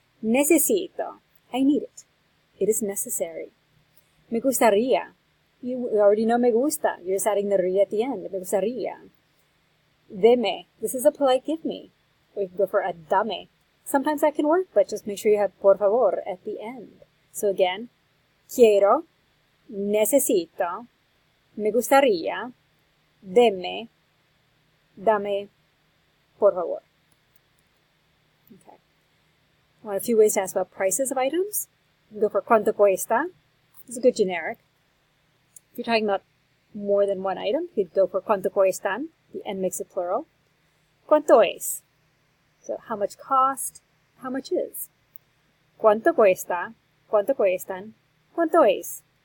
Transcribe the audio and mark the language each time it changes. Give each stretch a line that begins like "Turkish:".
Spanish: Necesito,
English: I need it. It is necessary.
Spanish: Me gustaría.
English: You already know
Spanish: me gusta.
English: You're just adding the ría at the end.
Spanish: Me gustaría. Deme.
English: This is a polite give me. Or you can go for a dame. Sometimes that can work, but just make sure you have
Spanish: por favor
English: at the end. So again,
Spanish: quiero, necesito, me gustaría, deme, dame, por favor.
English: Okay. Want a few ways to ask about prices of items? You can go for
Spanish: cuánto cuesta.
English: It's a good generic. If you're talking about more than one item, you could go for
Spanish: cuánto cuestan.
English: The N makes it plural.
Spanish: Cuánto es?
English: So how much cost, how much is?
Spanish: ¿Cuánto cuesta? ¿Cuánto cuestan? ¿Cuánto es?